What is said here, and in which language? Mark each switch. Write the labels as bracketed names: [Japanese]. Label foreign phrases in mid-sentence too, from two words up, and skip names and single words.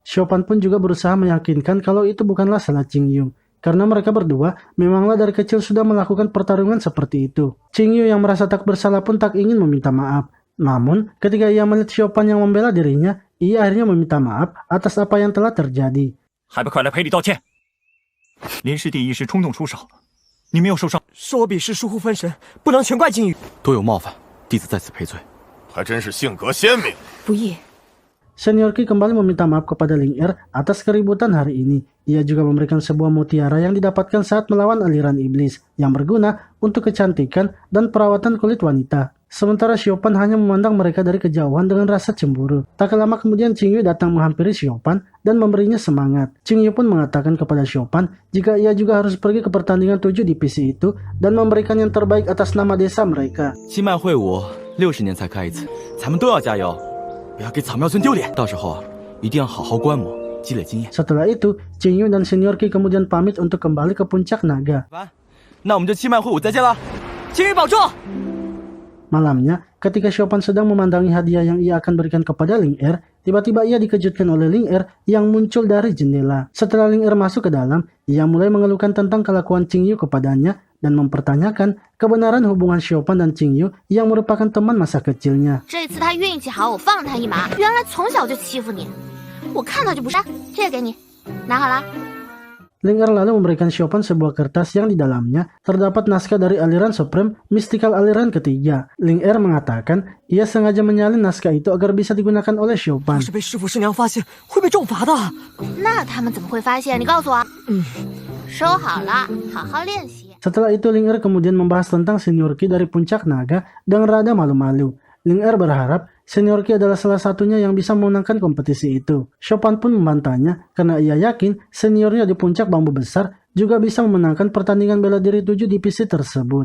[Indonesian] Xiaopan pun juga berusaha meyakinkan kalau itu bukanlah salah Qingyu. Karena mereka berdua memanglah dari kecil sudah melakukan pertarungan seperti itu. Qingyu yang merasa tak bersalah pun tak ingin meminta maaf. Namun, ketika ia melihat Xiaopan yang membela dirinya, ia akhirnya meminta maaf atas apa yang telah terjadi. [Chinese] 还不快来赔礼道歉！林师弟一时冲动出手，你没有受伤。是我比试疏忽分神，不能全怪金宇。多有冒犯，弟子在此赔罪。还真是性格鲜明。不易。 [Indonesian] Senior Qi kembali meminta maaf kepada Ling Er atas keributan hari ini. Ia juga memberikan sebuah mutiara yang didapatkan saat melawan aliran iblis, yang berguna untuk kecantikan dan perawatan kulit wanita. Sementara Xiaopan hanya memandang mereka dari kejauhan dengan rasa cemburu. Tak lama kemudian Qingyu datang menghampiri Xiaopan dan memberinya semangat. Qingyu pun mengatakan kepada Xiaopan jika ia juga harus pergi ke pertandingan 7 divisi itu dan memberikan yang terbaik atas nama desa mereka. [Chinese] 七脉会武60年才开一次，咱们都要加油，不要给草庙村丢脸。到时候啊，一定要好好观摩，积累经验。 [Indonesian] Setelah itu, Qingyu dan Senior Qi kemudian pamit untuk kembali ke puncak naga. [Chinese] 那我们就七脉会武再见了。金宇保重。 [Indonesian] Malamnya, ketika Xiaopan sedang memandangi hadiah yang ia akan berikan kepada Ling Er, tiba-tiba ia dikejutkan oleh Ling Er yang muncul dari jendela. Setelah Ling Er masuk ke dalam, ia mulai mengeluhkan tentang kelakuan Qingyu kepadanya dan mempertanyakan kebenaran hubungan Xiaopan dan Qingyu yang merupakan teman masa kecilnya. [Chinese] 这次他运气好，我放他一马。原来从小就欺负你，我看到就不是。这个给你，拿好了。 [Indonesian] Ling Er lalu memberikan Xiaopan sebuah kertas yang di dalamnya terdapat naskah dari aliran [English] Supreme Mystical [Indonesian] aliran ketiga. Ling Er mengatakan ia sengaja menyalin naskah itu agar bisa digunakan oleh Xiaopan. [Chinese] 要是被师傅师娘发现，会被重罚的。那他们怎么会发现？你告诉我。收好了，好好练习。 [Indonesian] Setelah itu Ling Er kemudian membahas tentang Senior Qi dari puncak naga dan rada malu-malu. Ling Er berharap Senior Qi adalah salah satunya yang bisa memenangkan kompetisi itu. Xiaopan pun membantahnya karena ia yakin seniornya di puncak bambu besar juga bisa memenangkan pertandingan bela diri 7 divisi tersebut.